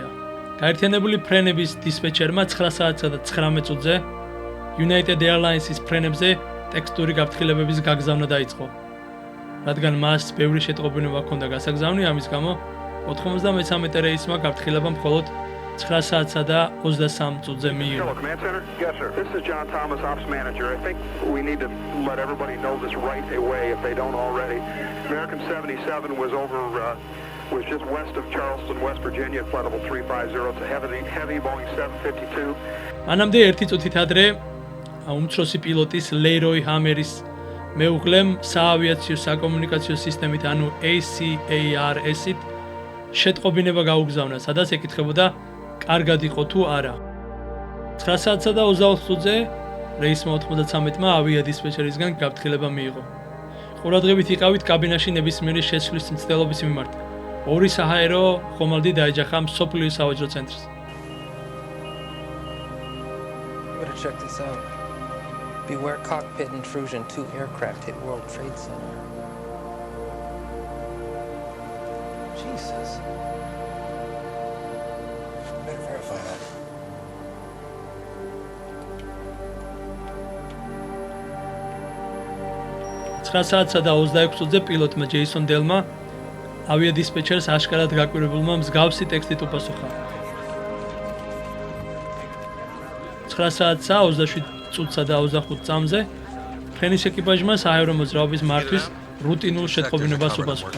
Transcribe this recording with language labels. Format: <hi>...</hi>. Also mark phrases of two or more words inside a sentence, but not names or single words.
<ka>გაერთიანებული ფრენების დისპეჩერმა 9 საათსა და 19 წუთზე United Airlines-ის ფრენებზე ტექსტური გაფრთხილებების გაგზავნა დაიწყო. რადგან მას ბევრი შეტყობინება ჰქონდა გასაგზავნი, ამის გამო 93 რეისმა გაფრთხილება მხოლოდ 9 საათსა და 23 წუთზე მიიღო.</ka> <en>Command Center? Yes, sir. This is John Thomas, Ops Manager. I think we need to let everybody know this right away if they don't already. American 77 was just west of Charleston, West Virginia, flight level 350. It's a heavy Boeing 752.</en> <ka>მანამდე 1 წუთით ადრე უმცროსი პილოტის ლეროი ჰამერის მეუღლემ საავიაციო საკომუნიკაციო სისტემით, ანუ ACARS-ით შეტყობინება გაუგზავნა, სადაც ეკითხებოდა კარგად იყო თუ არა. 9 საათსა და 24 წუთზე რეისმა 93-მა ავიადისპეჩერისგან გაფრთხილება მიიღო. ყურადღებით იყავით კაბინაში ნებისმიერი შეცვლის მცდელობის მიმართ. 2 საჰაერო ხომალდი დაეჯახა მსოფლიოს სავაჭრო ცენტრს.</ka> <en>Check this out. Beware cockpit intrusion. 2 aircraft hit World Trade Center. Jesus. Better verify that.</en> <ka>საათსა და 26 წუთზე პილოტმა ჯეისონ დელმა ავიადისპეჩერს აშკარად გაკვირვებულმა მსგავსი ტექსტით უპასუხა. 9 საათსა 27 წუთსა და 25 წამზე ფრენის ეკიპაჟმა საჰაერო მოძრაობის მართვის რუტინულ შეტყობინებას უპასუხა.</ka>